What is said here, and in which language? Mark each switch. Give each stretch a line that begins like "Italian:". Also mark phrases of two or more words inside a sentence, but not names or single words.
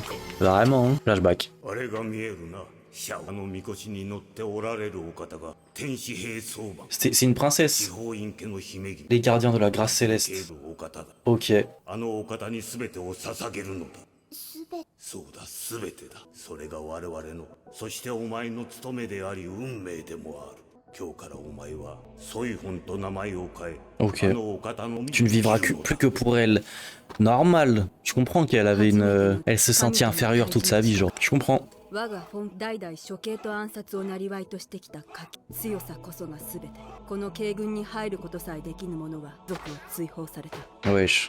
French: Vraiment hein. Flashback. C'est une princesse. Les gardiens de la grâce céleste. Ok.
Japanese: そうだ、すべてだ。それが我々の、そしてお前の務めであり運命でもある。今日からお前はソイフォンと名前を変え、
French: Ok. Tu ne vivras plus que pour elle. Normal. Je comprends qu'elle avait une... Elle se sentit inférieure toute sa vie, genre. Je comprends. Wesh.